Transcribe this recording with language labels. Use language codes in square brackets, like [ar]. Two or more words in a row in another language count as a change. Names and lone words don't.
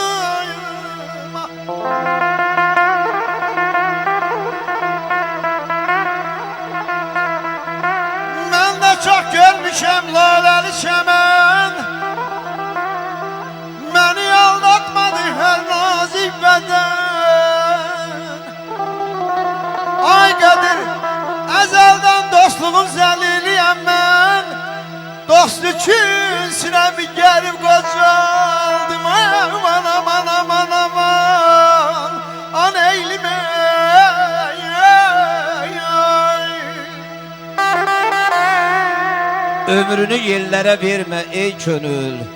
[tr] Ben de çok görmüşem laleli çemen. Beni aldatmadı her nazik beden. [az] Ay Kadir, ezelden dostluğun zəliliyəm mən. Dost üçün sinəmi gəlib qocaldım. Aman aman aman aman, an eylim ey, ey, ey. Ömrünü yellərə vermə ey könül.